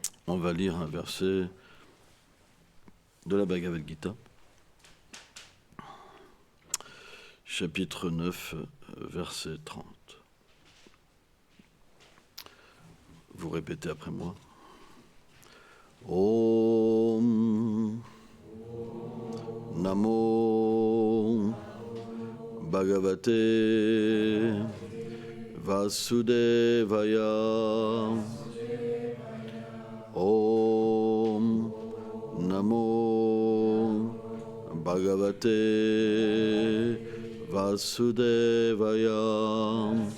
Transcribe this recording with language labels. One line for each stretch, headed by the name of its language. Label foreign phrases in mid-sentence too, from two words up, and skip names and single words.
French: On va lire un verset de la Bhagavad Gita, chapitre 9, verset 30. Vous répétez après moi.
Sanskrit: Om Namo Bhagavate Vasudevaya. Om Namo Bhagavate Vasudevaya.